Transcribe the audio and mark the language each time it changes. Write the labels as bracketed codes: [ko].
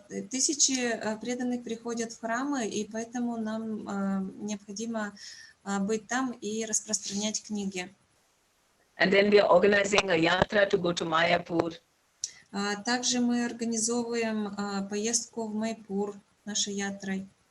[ru] Тысячи преданных приходят в храмы, и поэтому нам необходимо быть там и распространять книги. [en] And then we are organizing a yatra to go to Mayapur. [ru] Также мы организовываем поездку в Майпур нашей ятрой.